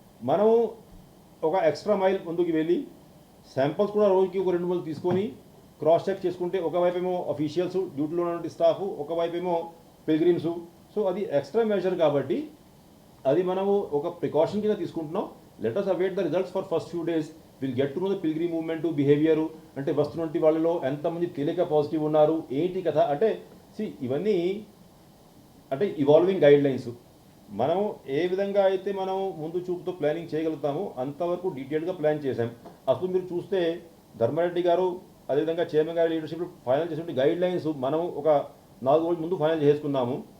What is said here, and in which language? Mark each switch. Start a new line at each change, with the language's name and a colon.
Telugu: మనం ఒక extra mile ముందుకు వెళ్ళి శాంపిల్స్ కూడా రోజుకి ఒక 2-3 తీసుకొని క్రాస్ చెక్ చేసుకుంటే ఒకవైపు ఏమో అఫీషియల్స్ డ్యూటీలో ఉన్న స్టాఫ్, ఒకవైపు ఏమో పిల్గ్రిమ్స్. సో అది ఎక్స్ట్రా మెజర్ కాబట్టి అది మనము ఒక ప్రికాషన్ కింద తీసుకుంటున్నాం.
English: Let us await the results for first few days. We'll get to know the pilgrim movement behaviour.
Telugu: అంటే వస్తున్నటువంటి వాళ్ళలో ఎంతమంది తెలియక పాజిటివ్ ఉన్నారు, ఏంటి కథ అంటే ఇవన్నీ అంటే ఇవాల్వింగ్ గైడ్ లైన్స్. మనం ఏ విధంగా అయితే మనం ముందు చూపుతో ప్లానింగ్ చేయగలుగుతామో అంతవరకు డీటెయిల్గా ప్లాన్ చేశాం. అసలు మీరు చూస్తే ధర్మారెడ్డి గారు అదేవిధంగా చైర్మన్ గారి లీడర్షిప్ ఫైనల్ చేసినటువంటి గైడ్ లైన్స్ మనం ఒక 4 రోజుల ముందు ఫైనల్ చేసుకున్నాము.